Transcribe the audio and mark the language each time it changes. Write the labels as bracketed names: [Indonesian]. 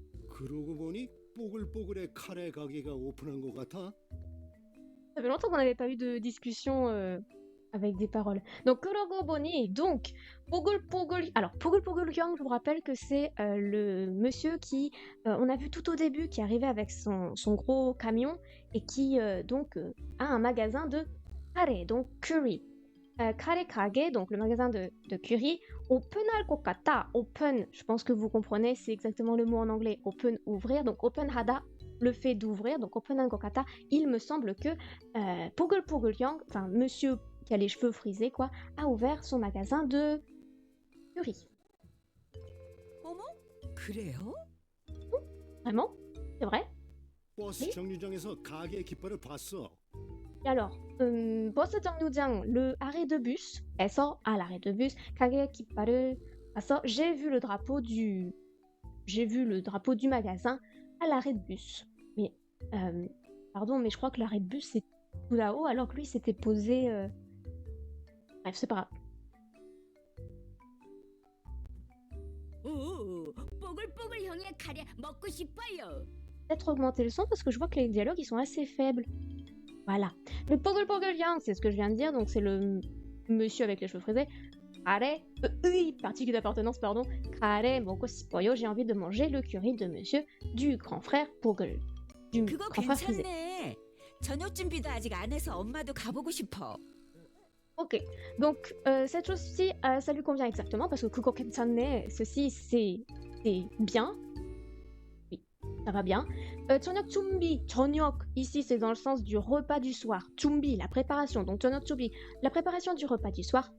[Korean] 그러고 보니 뽀글뽀글의 카레 가게가 오픈한 것 같아. [French] Ça fait longtemps qu'on n'avait pas eu de discussion avec des paroles. Donc, Kurogo Boni, donc, Pogul Pogul. Alors, Pogul Pogul Yang, je vous rappelle que c'est le monsieur qui, on a vu tout au début, qui arrivait avec son gros camion et qui, a un magasin de kare, donc curry. Kare Kage, donc le magasin de curry. Open al kokata, open, je pense que vous comprenez, c'est exactement le mot en anglais. Open, ouvrir, donc open hada, le fait d'ouvrir, donc open al kokata. Il me semble que Pogul Pogul Yang, enfin monsieur qui a les cheveux frisés, quoi, a ouvert son magasin de curry. [Korean] 어머, 그래요? [French] Vraiment? C'est vrai? [Korean] 버스 [French] Oui. [Korean] 정류장에서 가게 깃발을 봤어. [French] Et alors, boss Jangnujang, le arrêt de bus, elle sort à l'arrêt de bus. Kage Kipparu, elle sort. J'ai vu le drapeau du magasin à l'arrêt de bus. Mais, pardon, mais je crois que l'arrêt de bus c'est tout là-haut, alors que lui s'était posé. Bref, c'est pas grave. [Korean] 오, 뽀글뽀글 형의 카레 먹고 싶어요. [French] Peut-être augmenter le son parce que je vois que les dialogues ils sont assez faibles. Voilà. Le Poggle Poggle Yang, c'est ce que je viens de dire, donc c'est le monsieur avec les cheveux frisés. Kare, oui, particulier d'appartenance, pardon. Kare, moko sipoyo, j'ai envie de manger le curry de monsieur du grand frère Poggle. Du [Korean] 그거 [French] grand frère frisé. [Korean] 괜찮네. 저녁 준비도 아직 안 해서 엄마도 가보고 싶어. [French] Ok, donc cette chose-ci, ça lui convient exactement parce que Kuko Kensane, ceci c'est bien. Oui, ça va bien. Chonyok Chumbi, Chonyok, ici c'est dans le sens du repas du soir. Chumbi, la préparation. Donc Chonyok Chumbi, la préparation du repas du soir.